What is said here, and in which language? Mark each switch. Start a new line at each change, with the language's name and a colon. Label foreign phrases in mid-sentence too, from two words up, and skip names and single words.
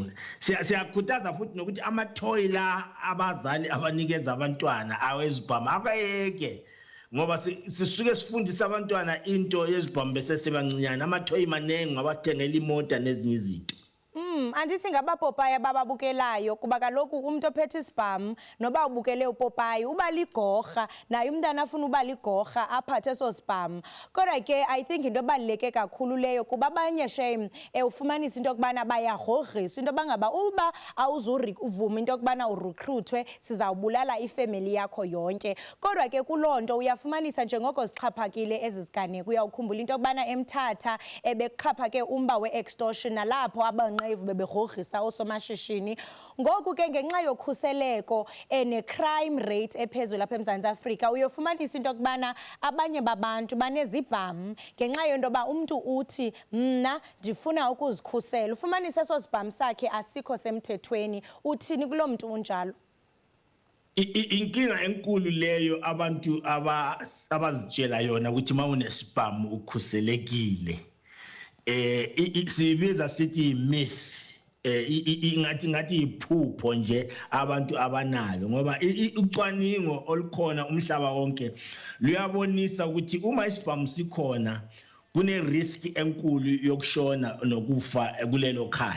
Zulu: Siyakhuthaza futhi nokuthi amathoyi la abazali abanikeza abantwana awezibhamu akayeke ngoba sisuke sifundisa abantwana into yezibhamu bese sebancinyana amathoyi manengi ngabathengela imoto nezinye izinto.
Xhosa: Andithi ngabapopayi abababukelayo kuba kaloku umuntu ophethe isibhamu noba ubukele upopayi uba ligorha naye umntana afuna uba ligorha aphathe eso sibhamu. Kodwa ke
English: I think
Xhosa: into ebaluleke kakhulu leyo kuba abanye shame ufumanisa into yokubana bayagorhiswa into bangaba uba awuzuvuma into yokubana urecruitwe sizawubulala ifamily yakho yonke. Kodwa ke kuloo nto uyafumanisa njengoko zixhaphakile ezi ziganeko uyawukhumbula into yokubana eMthatha bekuxhaphake umba we-extortion nalapho abanqevu beberhogrhisa osomashishini. Ngoku ke ngenxa yokhuseleko ne-
English: crime rate
Xhosa: ephezulu lapha eMzantsi Afrika uyofumanisa into yokubana abanye babantu banezibhamu ngenxa yento yoba umntu uthi mna ndifuna ukuzikhusela ufumanisa eso sibhamu sakhe asikho semthethweni. Uthini kuloo mntu unjalo?
Zulu: Inkinga enkulu leyo abantu abazitshela yona ukuthi mawunesibhamu ukhuselekile sibiza sithi myth ingathi iphupho nje abantu abanalo ngoba ucwaningo olukhona umhlaba wonke luyabonisa ukuthi uma isibhamu sikhona kune risk enkulu yokushona nokufa kulelo khaya.